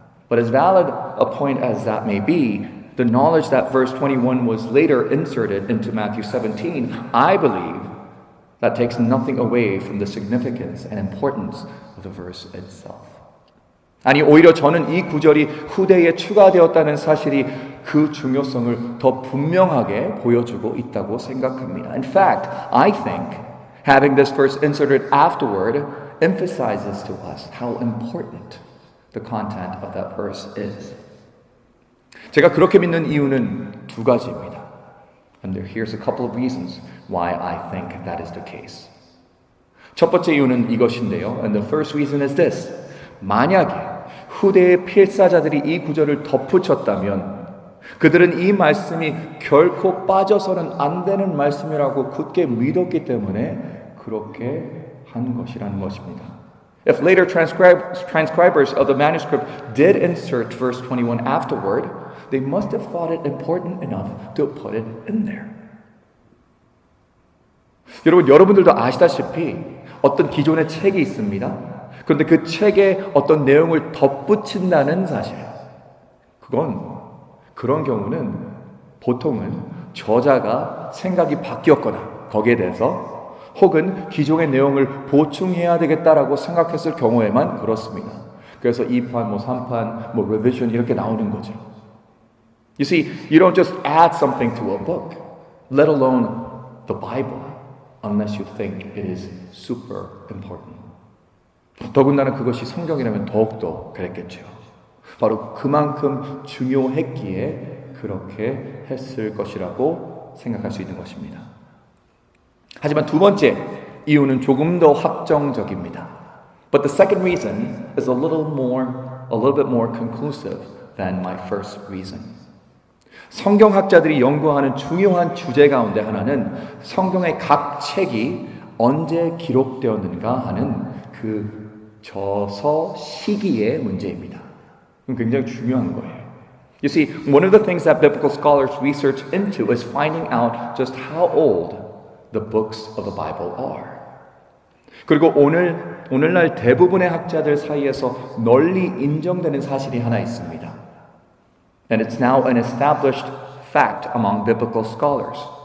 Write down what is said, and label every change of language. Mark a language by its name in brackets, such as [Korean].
[English] But as valid a point as that may be, the knowledge that verse 21 was later inserted into Matthew 17, I believe that takes nothing away from the significance and importance of the verse itself. [Korean] 아니, 오히려 저는 이 구절이 후대에 추가되었다는 사실이 그 중요성을 더 분명하게 보여주고 있다고 생각합니다. [English] In fact, I think having this verse inserted afterward emphasizes to us how important the content of that verse is. [Korean] 제가 그렇게 믿는 이유는 두 가지입니다. [English] And here's a couple of reasons why I think that is the case. [Korean] 첫 번째 이유는 이것인데요. [English] And the first reason is this. [Korean] 만약에 후대의 필사자들이 이 구절을 덧붙였다면 그들은 이 말씀이 결코 빠져서는 안 되는 말씀이라고 굳게 믿었기 때문에 그렇게 한 것이라는 것입니다. [English] If later transcribers of the manuscript did insert verse 21 afterward, they must have thought it important enough to put it in there. [Korean] 여러분들도 아시다시피 어떤 기존의 책이 있습니다. 그런데 그 책에 어떤 내용을 덧붙인다는 사실, 그런 경우는 보통은 저자가 생각이 바뀌었거나 거기에 대해서 혹은 기존의 내용을 보충해야 되겠다라고 생각했을 경우에만 그렇습니다. 그래서 2판, 3판, revision 이렇게 나오는 거죠. [English] You see, you don't just add something to a book, let alone the Bible. unless you think it is super important. [Korean] 더군다나 그것이 성경이라면 더욱더 그랬겠죠. 바로 그만큼 중요했기에 그렇게 했을 것이라고 생각할 수 있는 것입니다. 하지만 두 번째 이유는 조금 더 확정적입니다. [English] But the second reason is a little bit more conclusive than my first reason. [Korean] 성경학자들이 연구하는 중요한 주제 가운데 하나는 성경의 각 책이 언제 기록되었는가 하는 그 저서 시기의 문제입니다. 굉장히 중요한 거예요. [English] You see, one of the things that biblical scholars research into is finding out just how old the books of the Bible are. [Korean] 그리고 오늘날 대부분의 학자들 사이에서 널리 인정되는 사실이 하나 있습니다. [English] And it's now an established fact among biblical scholars.